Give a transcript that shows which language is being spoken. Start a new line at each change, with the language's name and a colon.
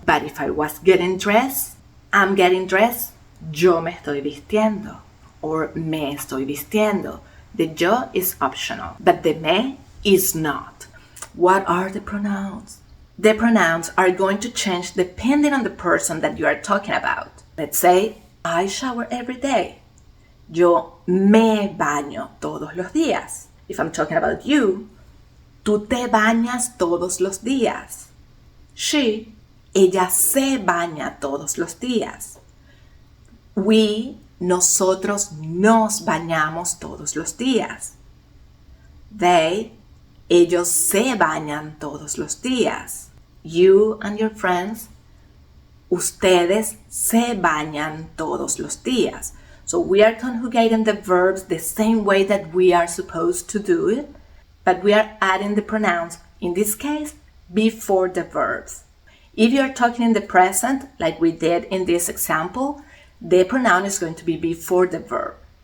English: But if I was getting dressed, I'm getting dressed,
Spanish: yo me estoy vistiendo,
English: or
Spanish: me estoy vistiendo.
English: The yo is optional, but the me is not. What are the pronouns? The pronouns are going to change depending on the person that you are talking about. Let's say, I shower every day.
Spanish: Yo me baño todos los días.
English: If I'm talking about you,
Spanish: tú te bañas todos los días. She, ella se baña todos los días. We, nosotros nos bañamos todos los días. They, ellos se bañan todos los días.
English: You and your friends,
Spanish: ustedes se bañan todos los días.
English: So we are conjugating the verbs the same way that we are supposed to do it, but we are adding the pronouns, in this case, before the verbs. If you are talking in the present, like we did in this example, the pronoun is going to be before the verb.